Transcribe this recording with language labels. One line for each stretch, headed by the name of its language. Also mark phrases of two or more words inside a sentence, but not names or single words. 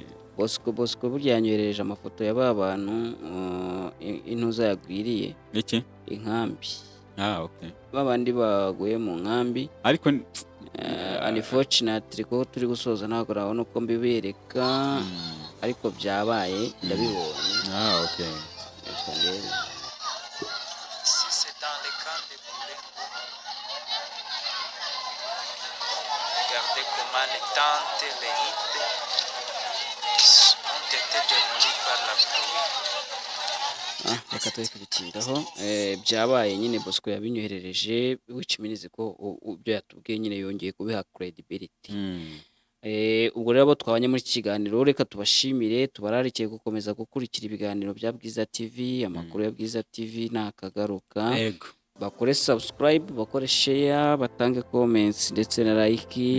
Kinyarwanda: Bosco burya yanyohereje amafoto ya ba bantu intuza yagwiriye iki inkambi. Okay. Babandi baguye mu nkambi, ariko unfortunately ko turi gusoza ntabwo urabona uko mbibereka, ariko byabaye ndabibonye. Okay.
French: Regardez comment les tentes, les hippies ont été démolis par la pluie.
Kinyarwanda: Reka turi kubitindaho. Byabaye nyine Bosco yabinyoherereje,
English: which means
Kinyarwanda: ko ibyo yatubwiye nyine yongeye kubiha credibility. Ubwo rero abo twabanye muri iki kiganiro, reka tubashimire, tubararikiye gukomeza gukurikira ibiganiro bya Bwiza TV, amakuru ya Bwiza TV nakagaruka. Bakore subscribe, bakore share, batange comments ndetse na like.